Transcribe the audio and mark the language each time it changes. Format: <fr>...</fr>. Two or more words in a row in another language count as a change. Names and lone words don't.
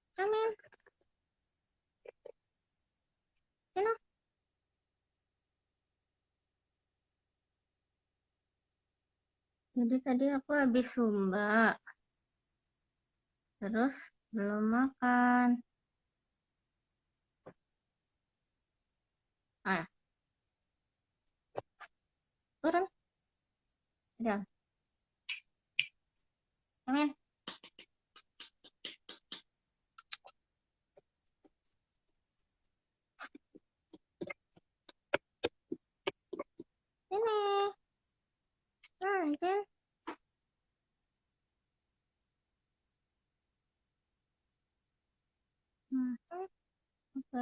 <en>come in. Sino?</en> <id>Jadi tadi aku habis Sumba, terus belum makan. Ah, turun. Udah,</id> <en>come in.</en> <id>Sini. Jen. Oke.</id>